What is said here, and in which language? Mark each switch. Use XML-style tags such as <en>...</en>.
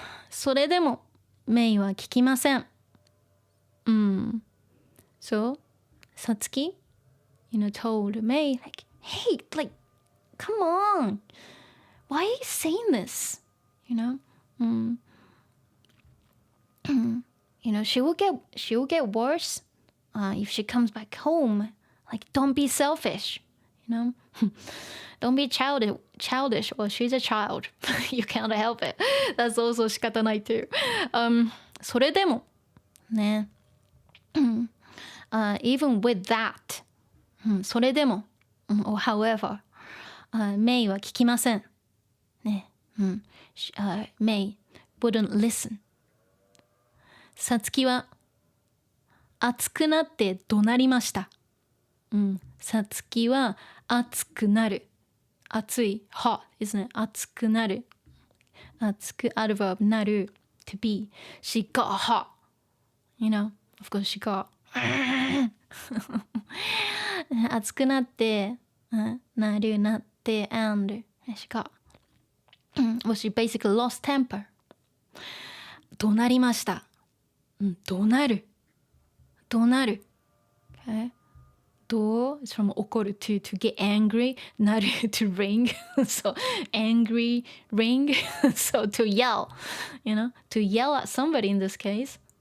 <ja>それでもメイは聞きません。</ja> <en>So, Satsuki, told Mei, like, hey, like, come on. Why are you saying this? She will get worse if she comes back home. Like, don't be selfish, Don't be childish. Well, she's a child. You can't help it. That's also</en> <ja>仕方ない</ja> <en>too.</en> <ja>それでもね、</ja> <en>even with that、</en> <ja>それでも、</ja> <en>or however、</en> <ja>メイは聞きません。</ja> <en>ね、メイ wouldn't listen。</en> <ja>さつきは熱くなって怒鳴りました。さつきは熱くなる。</ja> <en>熱い hot isn't it?</en> <ja>熱くなる。</ja> <en>熱く adverb なる to be. She got hot. Of course she got</en> <ja>熱くなってなって</ja> <en>and she got well she basically lost temper</en> <ja>怒鳴りました怒鳴る</ja> <en>okay どう is from 怒る to get angry なる to ring so angry ring so to yell to yell at somebody in this case</en>